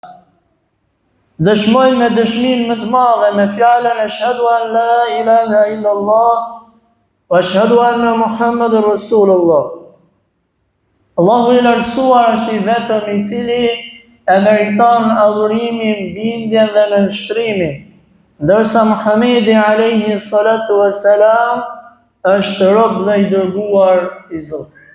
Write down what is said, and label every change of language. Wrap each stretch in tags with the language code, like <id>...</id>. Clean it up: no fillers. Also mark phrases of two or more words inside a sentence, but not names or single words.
<sq>Dëshmoj me dëshmin më të madhe me fjalën</sq> <ar>أشهد أن لا إله إلا الله وأشهد أن محمد رسول الله.</ar> <sq>Allahu i lartësuar është i vetëm i cili e meriton adhurimin, bindjen dhe nënshtrimin, ndërsa Muhamedi</sq> <ar>عليه الصلاة والسلام</ar> <sq>është rob dhe i dërguar i Zotit.</sq>